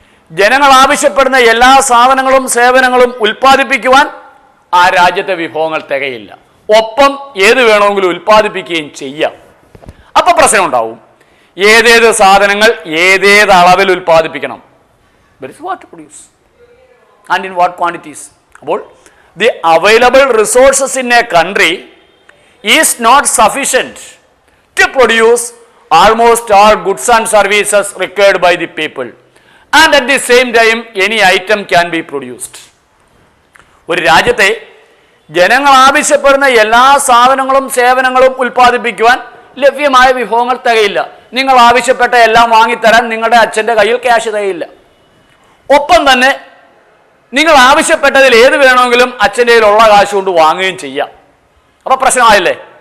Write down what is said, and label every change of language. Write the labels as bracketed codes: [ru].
[ml] ജനങ്ങൾ ആവശ്യപ്പെടുന്ന എല്ലാ സാധനങ്ങളും സേവനങ്ങളും ഉൽപ്പാദിപ്പിക്കുവാൻ ആ രാജ്യത്തെ വിഭവങ്ങൾ തികയില്ല. ഒപ്പം ഏത് വേണമെങ്കിലും ഉൽപ്പാദിപ്പിക്കുകയും ചെയ്യാം. അപ്പം പ്രശ്നം ഉണ്ടാവും. ഏതേത് സാധനങ്ങൾ ഏതേത് അളവിൽ ഉൽപ്പാദിപ്പിക്കണം, [en] That is what to produce and in what quantities. അപ്പോൾ the available resources in a country is not sufficient to produce almost all goods and services required by the people, and at the same time any item can be produced. [ml] ഒരു രാജ്യത്തെ ജനങ്ങൾ ആവശ്യപ്പെടുന്ന എല്ലാ സാധനങ്ങളും സേവനങ്ങളും ഉൽപ്പാദിപ്പിക്കുവാൻ ലഭ്യമായ വിഭവങ്ങൾ തികയില്ല. നിങ്ങൾ ആവശ്യപ്പെട്ട എല്ലാം വാങ്ങിത്തരാൻ നിങ്ങളുടെ അച്ഛൻ്റെ കയ്യിൽ ക്യാഷ് തികയില്ല. ഒപ്പം തന്നെ നിങ്ങൾ ആവശ്യപ്പെട്ടതിൽ ഏത് വേണമെങ്കിലും അച്ഛൻ്റെ കയ്യിലുള്ള കാശ് കൊണ്ട് വാങ്ങുകയും ചെയ്യാം. അപ്പോൾ പ്രശ്നമായില്ലേ?